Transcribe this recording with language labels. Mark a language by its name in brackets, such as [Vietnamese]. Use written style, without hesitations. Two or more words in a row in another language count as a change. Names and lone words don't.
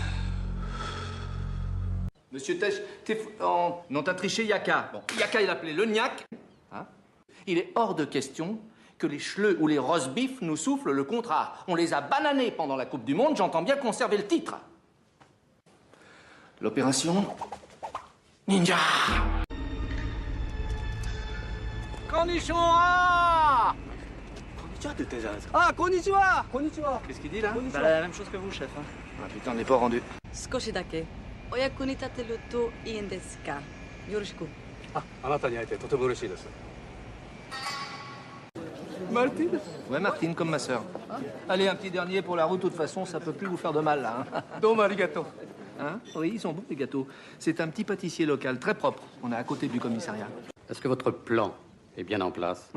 [French] Monsieur Tesch, non, t'as triché Yaka. Bon, Yaka, il appelait le Niac. Hein? Il est hors de question que les Schleux ou les Rosbif nous soufflent le contrat. On les a bananés pendant la Coupe du Monde, j'entends bien conserver le titre. L'opération Ninja. Konnichiwa! Ah, konnichiwa! Konnichiwa! Qu'est-ce qu'il dit là? Bah, la même chose que vous, chef. Hein. Ah putain, on n'est pas rendu. [Japanese] 少しだけお役に立てるといいんですか。よろしく。あなたに会えてとても嬉しいです。 [French] Martine? Ouais, Martine, comme ma sœur. Allez, un petit dernier pour la route, de toute façon, ça peut plus vous faire de mal, là. Hein? Dommage, les gâteaux. Hein? Oui, ils sont bons, les gâteaux. C'est un petit pâtissier local, très propre. On est à côté du commissariat. Est-ce que votre plan est bien en place?